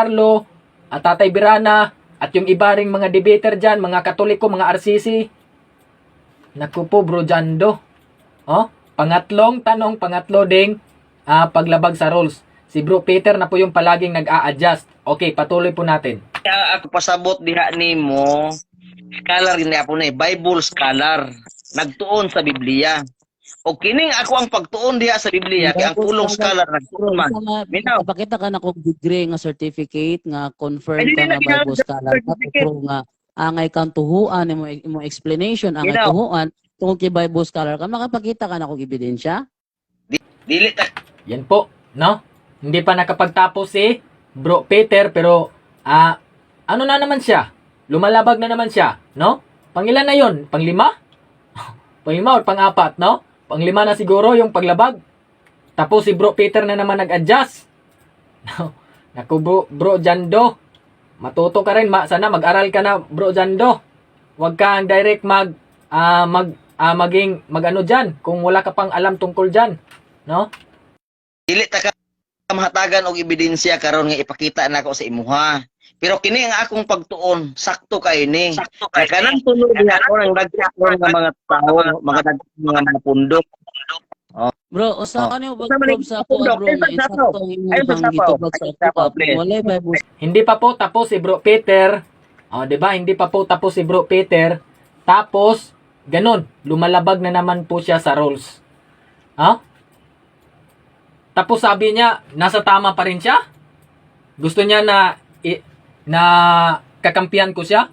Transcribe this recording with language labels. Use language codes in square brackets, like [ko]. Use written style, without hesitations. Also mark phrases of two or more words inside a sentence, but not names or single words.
[tl] Carlo at Tatay Birana at yung iba ring mga debater dyan, mga Katoliko, mga RCC. Naku po Bro Jando. Pangatlong tanong, pangatlo ding paglabag sa rules. Si Bro Peter na po yung palaging nag-a-adjust. Okay, patuloy po natin. [ceb] Ako pasabot diha nimo. Scholar gini ako na [en] Bible scholar. [ceb] Nagtuon sa Biblia. O kining ako ang pagtuon diha sa Biblia kay ang pulong scholar nagtuon man. Minaw. Pakita ka na kog degree nga certificate nga confirm ka nga [en] Bible scholar [ceb] ka nga angay kang tuhuan imo explanation angay tuhuan tungod kay [en] Bible scholar [ceb] ka makapakita ka na kog ebidensya. Dili ta. [tl] Yan po, no? Hindi pa nakapagtapos si Bro Peter pero ano na naman siya? Lumalabag na naman siya, no? Pangilan na yon? Panglima? Panglima o pang-apat, no? Panglima na siguro yung paglabag. Tapos si Bro Peter na naman nag-adjust. Naku bro Jando. Matuto ka rin, sana mag-aral ka na, bro Jando. Huwag kang direct maging mag-ano diyan kung wala ka pang alam tungkol diyan, no? [ceb] Dili ta ka mahatagan og ebidensya karon nga ipakita nako sa imuha. Pero kini ang akong pagtuon, sakto kay ni. Kay kanang tulo diha ko nang dagko nga mga tao, mga dagko nga mga pundok. Bro, usa ka niyo Usa man pag sa ako pundok, bro, ayun sa sapaw. insakto Ayun sa imong sapaw. gitubag sa Ayun sa sapaw, ako. please. [tl] Wala ba po? Hindi pa po tapos si Bro Peter. Oh, 'di ba? Hindi pa po tapos si Bro Peter. Tapos ganun, lumalabag na naman po siya sa roles. Ha? Tapos sabi niya, nasa tama pa rin siya? Gusto niya na kakampihan ko siya?